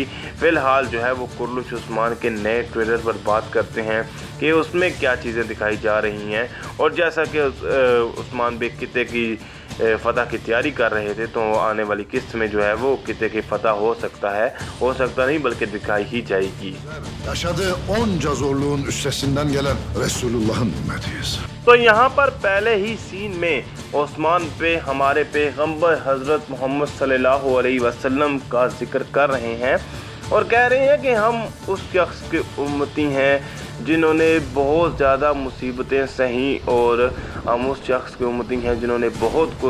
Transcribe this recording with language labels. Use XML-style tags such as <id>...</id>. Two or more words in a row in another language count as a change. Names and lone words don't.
<hi>फ़िलहाल जो है वो कुर्लुश उस्मान के नए ट्रेलर पर बात करते हैं कि उसमें क्या चीज़ें दिखाई जा रही हैं। और जैसा कि उस्मान बेग किते की फ़तह की तैयारी कर रहे थे, तो आने वाली किस्त में जो है वो किते की फ़तह हो सकता नहीं बल्कि दिखाई ही जाएगी।</hi> <tr>Yaşadığı onca zorluğun üstesinden gelen Resulullah'ın ümmetiyiz.</tr> <hi>तो यहाँ पर पहले ही सीन में उस्मान पे हमारे पैगंबर हज़रत मोहम्मद</hi> <ar>صلى الله عليه وسلم</ar> <hi>का जिक्र कर रहे हैं और कह रहे हैं कि हम उस शख्स के उम्मती हैं जिन्होंने बहुत ज़्यादा मुसीबतें सही, और हम उस शख्स के उम्मती हैं जिन्होंने बहुत कुछ</hi>